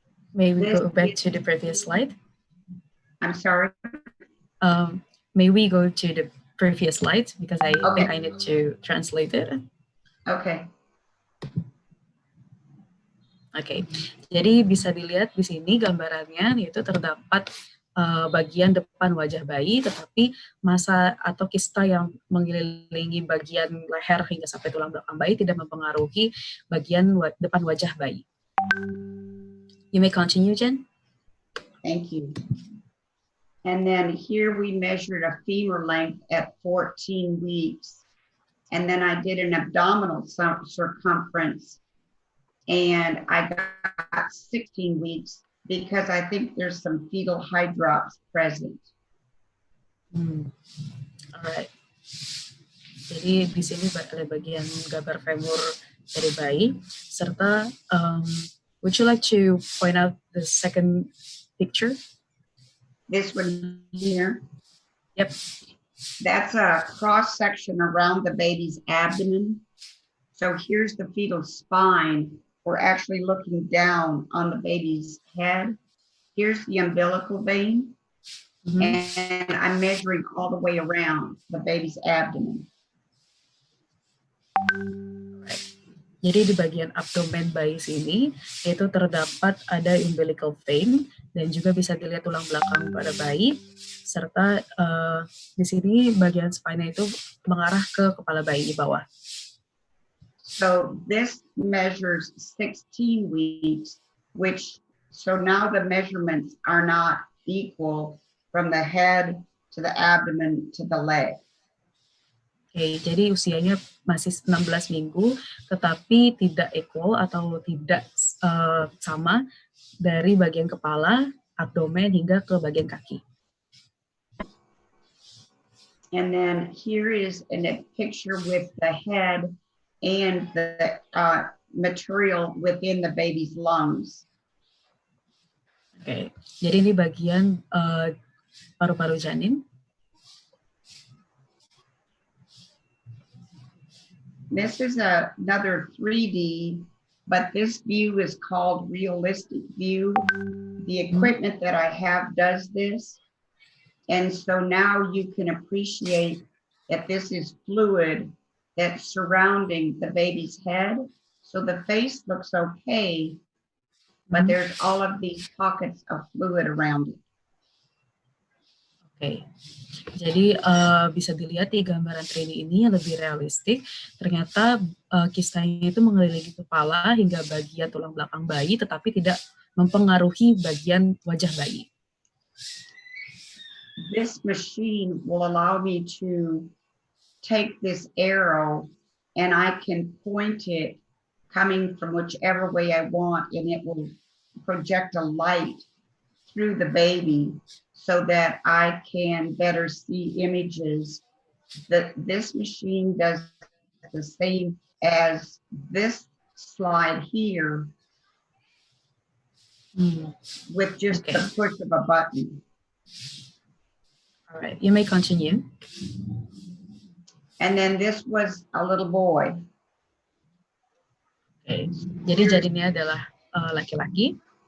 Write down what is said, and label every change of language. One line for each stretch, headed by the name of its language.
English: May we go back to the previous slide? I'm sorry? May we go to the previous slide because I think I need to translate it. Okay.
Indonesian: Oke, jadi bisa dilihat di sini gambarannya yaitu terdapat bagian depan wajah bayi, tetapi massa atau kista yang mengelilingi bagian leher hingga sampai tulang belakang bayi tidak mempengaruhi bagian depan wajah bayi.
English: You may continue, Jen. Thank you. And then here we measured a femur length at 14 weeks. And then I did an abdominal circumference. And I got 16 weeks because I think there's some fetal hydrops present.
Indonesian: Alright. Jadi di sini ada bagian gambar femur dari bayi, serta
English: would you like to point out the second picture? This one here? Yep. That's a cross section around the baby's abdomen. So here's the fetal spine. We're actually looking down on the baby's head. Here's the umbilical vein. And I'm measuring all the way around the baby's abdomen.
Indonesian: Jadi di bagian abdomen bayi sini itu terdapat ada umbilical vein dan juga bisa dilihat tulang belakang pada bayi, serta di sini bagian spine itu mengarah ke kepala bayi di bawah.
English: So this measures 16 weeks, so now the measurements are not equal from the head to the abdomen to the leg.
Indonesian: Oke, jadi usianya masih 16 minggu, tetapi tidak equal atau tidak sama dari bagian kepala, abdomen, hingga ke bagian kaki.
English: And then here is a picture with the head and the material within the baby's lungs.
Indonesian: Oke, jadi ini bagian paru-paru janin.
English: This is another 3D, but this view is called realistic view. The equipment that I have does this. And so now you can appreciate that this is fluid that's surrounding the baby's head. So the face looks okay, but there's all of these pockets of fluid around it.
Indonesian: Oke, jadi bisa dilihat di gambaran 3D ini yang lebih realistik. Ternyata kistanya itu mengelilingi kepala hingga bagian tulang belakang bayi, tetapi tidak mempengaruhi bagian wajah bayi.
English: This machine will allow me to take this arrow and I can point it coming from whichever way I want, and it will project a light through the baby so that I can better see images. This machine does the same as this slide here with just the push of a button. All right, you may continue. And then this was a little boy. Okay.
Indonesian: Jadi janinnya adalah laki-laki.